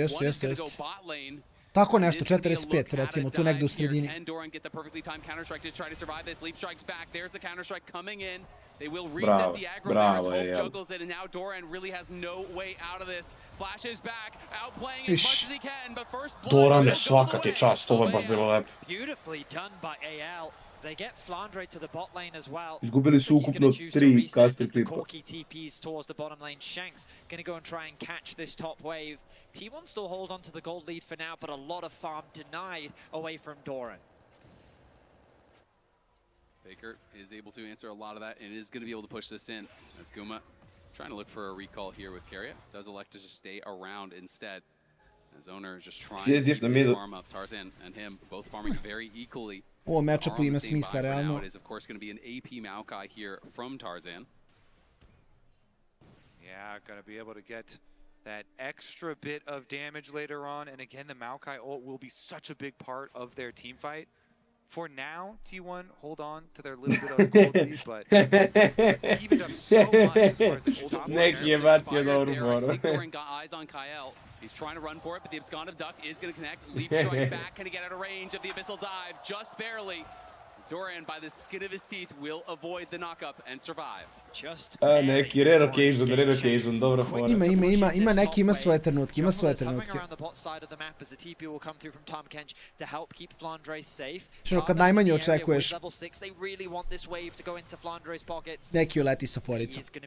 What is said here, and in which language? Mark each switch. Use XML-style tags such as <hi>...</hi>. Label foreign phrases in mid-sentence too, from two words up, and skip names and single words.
<bs>Tako nešto, 45 recimo, tu negdje u sredini. Bravo, je. Doran je svaka ti čast, ovo je baš bilo lepo.</bs> <en>Beautifully done by AL. They get Flandre to the bot lane as well.</en> <bs>Izgubili su ukupno 3 castri klipa.</bs> <en>Corky TPs towards the bottom lane. Shanks gonna go and try and catch this top wave. T1 still hold on to the gold lead for now, but a lot of farm denied away from Doran. Faker is able to answer a lot of that and is going to be able to push this in. As Guma trying to look for a recall here with Carrier. Does elect to just stay around instead. As Owner is just trying to keep his farm up. Tarzan and him both farming very equally.</en> <bs>Ovo matchupu ima smisla, realno.</bs> <en>It is of course going to be an AP Maokai here from Tarzan. Yeah, going to be able to get that extra bit of damage later on. And again, the Maokai ult will be such a big part of their team fight. For now, T1 hold on to their little bit of gold lead, but evened up so much as far as the top laner. Doran got eyes on Kyle. He's trying to run for it, but the Abscond Duck is going to connect. Leap strike back, can he get out of range of the Abyssal Dive? Just barely. Doran, by the skin of his teeth, will avoid the knockup and survive.</en> <bs>Neki relocation, dobra fora. Ima neki, ima svoje trenutke, ima svoje trenutke. Što kad najmanje očekuješ, neki uleti sa foricom.</bs>